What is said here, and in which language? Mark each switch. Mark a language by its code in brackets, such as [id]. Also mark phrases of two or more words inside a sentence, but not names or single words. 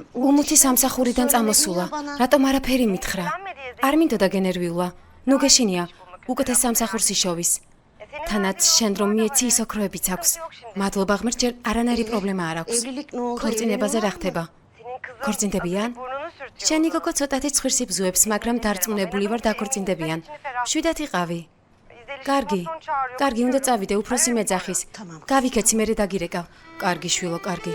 [ka] უმუთი სამსახურიდან წამოსულა. რატომ არაფერი მითხრა? არ მინდოდა გენერვიულა. ნუ გეშინია, უკეთეს სამსახურს იშოვის. თანაც შენ რომ მიეცი ის ოქროებიც აქვს. მადლობა ღმერთ, ჯერ არანაირი პრობლემა არ აქვს. [tr] evlilik ne oldu? [ka] ქორწინებაზე რა ხდება? ქორწინდებიან? შენი გოგო ცოტათი ცხვირს იბზუებს, მაგრამ დარწმუნებული ვარ დაქორწინდებიან. შვიდათ იყავი. კარგი. კარგი, უნდა წავიდე, უფროსი მეძახის. გავიქეცი, მერე დაგირეკავ. კარგი შვილო, კარგი.